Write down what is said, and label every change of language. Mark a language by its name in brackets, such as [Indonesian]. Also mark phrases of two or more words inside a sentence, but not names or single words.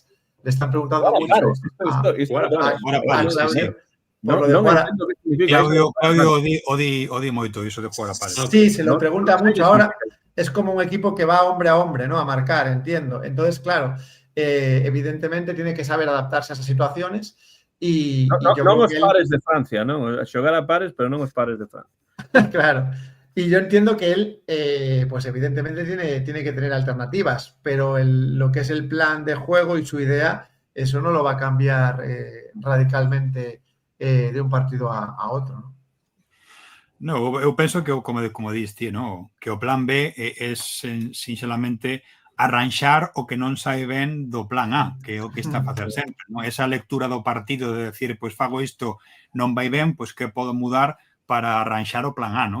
[Spanish] Le están preguntando mucho a Claudio. [Galician] Claudio odi moito iso de jugar a pares. [Spanish] Sí, se lo pregunta mucho. Ahora es como un equipo que va hombre a hombre, ¿no? A marcar, entiendo. Entonces, claro, evidentemente tiene que saber adaptarse a esas situaciones y yo [Galician] non os pares de Francia, non? Xogar a pares, pero non os pares de Francia. [Spanish] Claro. Y yo entiendo que él, pues evidentemente tiene que tener alternativas, pero lo que es el plan de juego y su idea, eso no lo va a cambiar radicalmente de un partido a otro, ¿no? No, [Galician] eu penso que, como diste, no? Que o plan B é sinxelamente arranxar o que non sai ben do plan A, que é o que está a facer sempre, non? Esa lectura do partido de decir, pois fago isto, non vai ben, pois que podo mudar para arranxar o plan A, non?